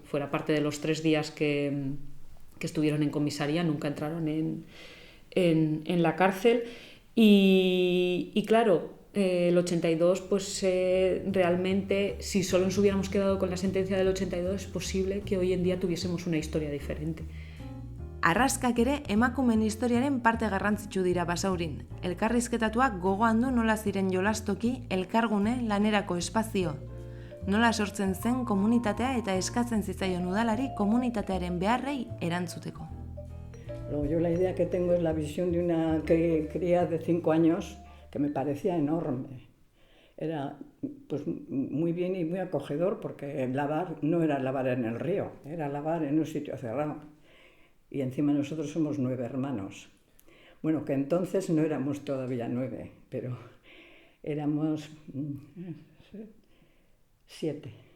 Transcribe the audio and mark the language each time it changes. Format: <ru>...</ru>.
<es>Fuera parte de los 3 días que estuvieron en comisaría, nunca entraron en la cárcel. Y claro, el 82, pues realmente, si solo nos hubiéramos quedado con la sentencia del 82, es posible que hoy en día tuviésemos una historia diferente.</es> <eu>Arraskak ere emakumeen historiaren parte garrantzitsu dira Basaurin. Elkarrizketatuak gogoan du nola ziren jolastoki, elkargune, lanerako espazio. Nola sortzen zen komunitatea eta eskatzen zitzaion udalari komunitatearen beharrei erantzuteko.</eu> <es>Luego yo la idea que tengo es la visión de una cría de 5 años que me parecía enorme. Era pues muy bien y muy acogedor, porque lavar no era lavar en el río, era lavar en un sitio cerrado. Y encima nosotros somos 9 hermanos. Bueno, que entonces no éramos todavía 9, pero éramos 7.</es>